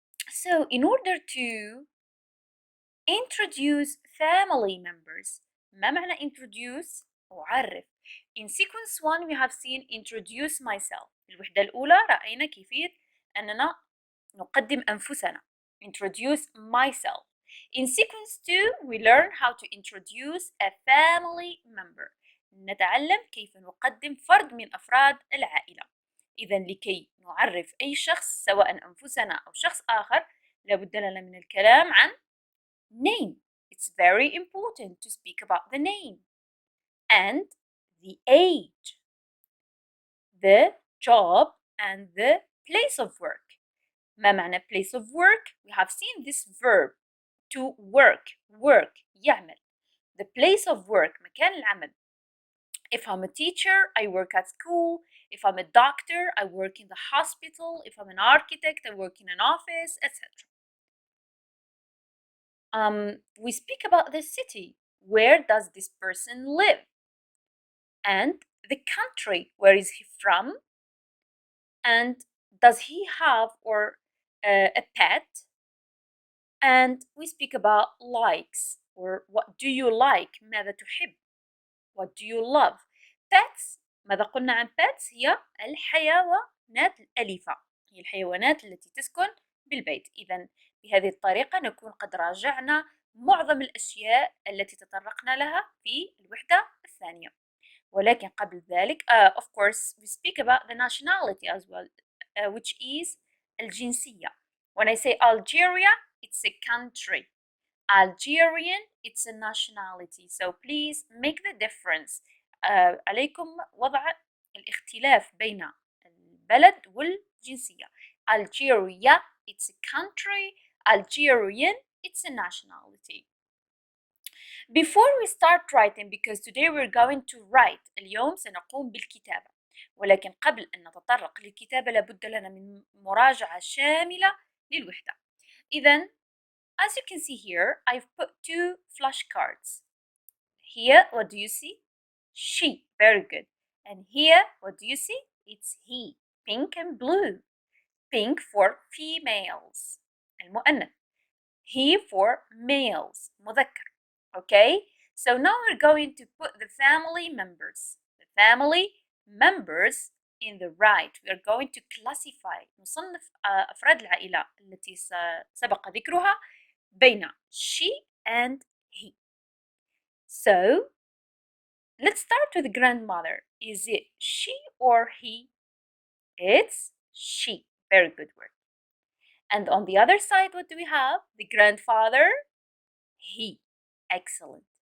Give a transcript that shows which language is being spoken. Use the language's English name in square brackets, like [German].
[English] So in order to introduce family members, [Arabic] ما معنى [English] introduce؟ [Arabic] أعرف. [English] In sequence 1 we have seen introduce myself. [Arabic] الوحدة الأولى رأينا كيفية أننا نقدم أنفسنا. [English] introduce myself. In sequence 2 we learn how to introduce a family member. [Arabic] نتعلم كيف نقدم فرد من أفراد العائلة. إذا لكي نعرف أي شخص سواء أنفسنا أو شخص آخر لابد لنا من الكلام عن name. [English] It's very important to speak about the name and the age, the job and the place of work. [Arabic] ما معنى [English] place of work? We have seen this verb to work [Arabic] يعمل. [English] The place of work [Arabic] مكان العمل. [English] If I'm a teacher, I work at school. If I'm a doctor, I work in the hospital. If I'm an architect, I work in an office, etc. We speak about the city. Where does this person live? And the country. Where is he from? And does he have a pet? And we speak about likes, or what do you like? [Arabic] ماذا تحب? [English] What do you love? Pets. [Arabic] ماذا قلنا عن pets؟ هي الحيوانات الأليفة، هي الحيوانات التي تسكن بالبيت. إذا بهذه الطريقة نكون قد راجعنا معظم الأشياء التي تطرقنا لها في الوحدة الثانية. ولكن قبل ذلك [English] of course we speak about the nationality as well, which is الجنسية. When I say Algeria, it's a country. Algerian, it's a nationality. So please make the difference. [Arabic] عليكم وضع الاختلاف بين البلد والجنسية. [English] Algeria, it's a country. Algerian, it's a nationality. Before we start writing, because today we're going to write, [Arabic] اليوم سنقوم بالكتابة. ولكن قبل أن نتطرق للكتابة لابد لنا من مراجعة شاملة للوحدة. [English] إذن as you can see here, I've put 2 flashcards. Here, what do you see? She. Very good. And here, what do you see? It's he. Pink and blue. Pink for females. [Arabic] المؤنث. [English] He for males. [Arabic] مذكر. [English] Okay? So now we're going to put the family members. The family members in the right. We are going to classify. [Arabic] نصنف أفراد العائلة التي سبق ذكرها بين [English] she and he. So let's start with grandmother. Is it she or he? It's she. Very good word. And on the other side, what do we have? The grandfather, he. Excellent.